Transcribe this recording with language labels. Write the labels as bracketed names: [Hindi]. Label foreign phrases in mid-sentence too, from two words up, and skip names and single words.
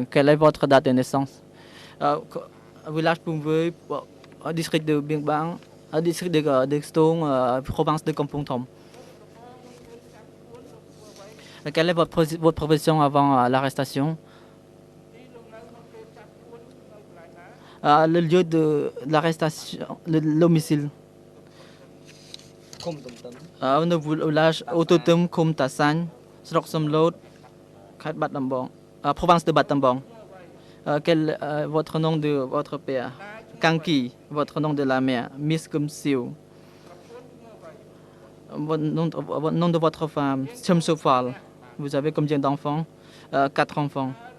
[French] Quelle est votre date de naissance? Village Pumvui, district de Biên Bang, district de Stone, province de Kampong Thom. Quelle est votre profession avant l'arrestation? Le lieu de l'arrestation, le domicile. [Khmer] នៅ village Autotum Khum Tasan, ស្រុកសំឡូត ខេត្តបាត់ដំបង [French] province de [Khmer] Bat Tambang. [French] Quel votre nom de votre père? Kanki, votre nom de la mère? Miss Kum Siu. Votre nom de votre femme? Chum Sofal. Vous avez combien d'enfants? 4 enfants.